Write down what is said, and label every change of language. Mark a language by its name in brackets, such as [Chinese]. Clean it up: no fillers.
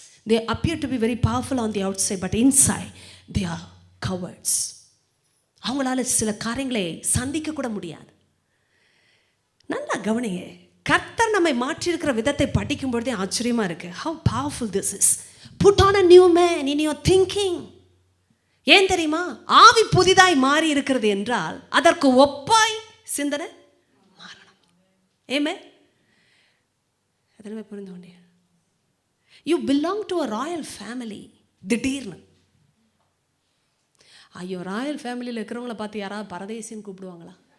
[English] They appear to be very powerful on the outside, but inside they are cowards. [Tamil] அவங்களால சில காரியங்களை சந்திக்க கூட முடியாது. நல்லா கவனிங்க. கர்த்தர் நம்மை மாற்றியிருக்கிற விதத்தை படிக்கும் பொழுதே ஆச்சரியமாக இருக்குது. [English] How powerful this is. Put on a new man in your thinking. [Tamil] ஏன் தெரியுமா? ஆவி புதிதாய் மாறி இருக்கிறது என்றால் அதற்கு ஒப்பாய் சிந்தனை மாறணும். ஏமே அதெல்லாம் புரிந்து கொண்டே. [English] You belong to a royal family. [Tamil] திடீர்னு ஐயோ, ராயல் ஃபேமிலியில் இருக்கிறவங்கள பார்த்து யாராவது பரதேசின்னு கூப்பிடுவாங்களா?